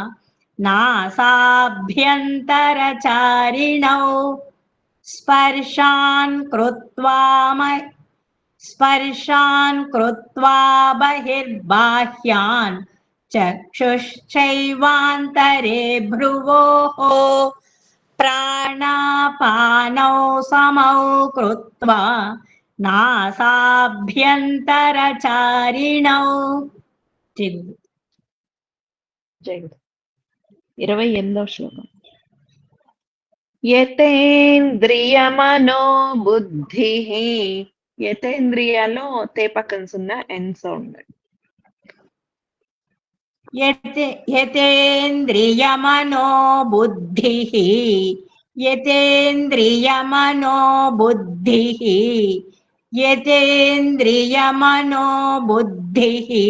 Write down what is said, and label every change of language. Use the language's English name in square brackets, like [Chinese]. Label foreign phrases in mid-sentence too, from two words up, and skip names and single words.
[Sanskrit] नासाभ्यन्तरचारिणौ स्पर्शान् कृत्वा बहिर्बाह्यान् चक्षुश्चैवान्तरे भ्रुवोः प्राणापानौ समौ कृत्वा नासाभ्यन्तरचारिणौ [Telugu] 28వ శ్లోకం [Sanskrit] యతేంద్రియమనో బుద్ధిః [Telugu] యతేంద్రియాలో తే పక్కన సున్న [English] n sound [Sanskrit] యతేంద్రియమనో బుద్ధిః యతేంద్రియమనో బుద్ధిః యతేంద్రియమనో బుద్ధిః